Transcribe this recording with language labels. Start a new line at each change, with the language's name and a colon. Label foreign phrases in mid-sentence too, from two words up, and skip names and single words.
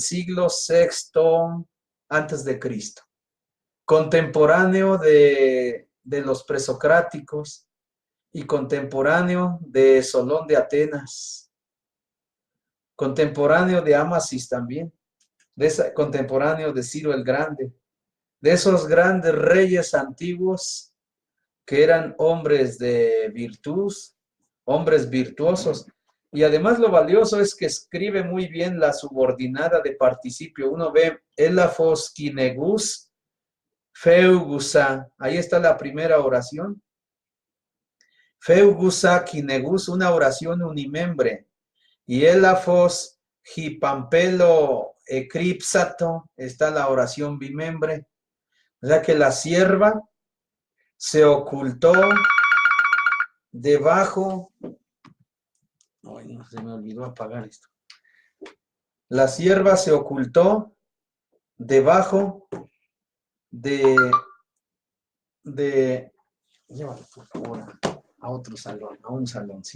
Spanish: siglo VI antes de Cristo, contemporáneo de los presocráticos y contemporáneo de Solón de Atenas, contemporáneo de Amasis también, contemporáneo de Ciro el Grande, de esos grandes reyes antiguos que eran hombres de virtud, hombres virtuosos. Y además lo valioso es que escribe muy bien la subordinada de participio. Uno ve
Greek: ἔλαφος κυνηγοὺς φεύγουσα.
Spanish: Ahí está la primera oración.
Greek: φεύγουσα κυνηγοὺς,
Spanish: una oración unimembre.
Greek: Y ἔλαφος ὑπ' ἀμπέλῳ ἐκρύψατο,
Spanish: está la oración bimembre. O sea que la sierva se ocultó debajo. Ay, no, se me olvidó apagar esto. La sierva se ocultó debajo de llévalo por favor a otro salón, a un salón, sí.